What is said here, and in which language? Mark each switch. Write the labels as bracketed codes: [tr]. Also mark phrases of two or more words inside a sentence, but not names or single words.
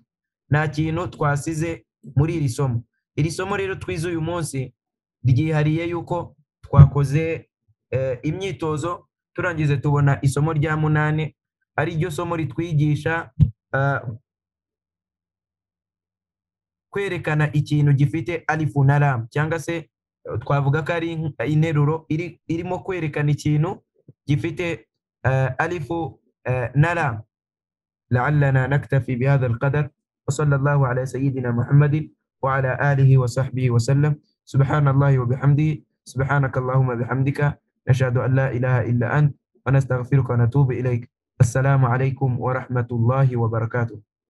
[rw] Nta kintu twasize muri iri somo. Iri somo rero twize uyu munsi ryihariye yuko twakoze imyitozo, turangize tubona isomo rya 8 ari ryo somo ritwigisha kwerekana ikintu gifite alifu na lam, cyangwa se twavuga ko ari interuro irimo kwerekana ikintu gifite alifu na lam. [ar] لعلنا نكتفي بهذا القدر، وصلى الله على سيدنا محمد وعلى آله وصحبه وسلم. سبحان الله وبحمده، سبحانك اللهم بحمدك، نشهد أن لا إله إلا أنت، ونستغفرك ونتوب إليك. السلام عليكم ورحمة الله وبركاته.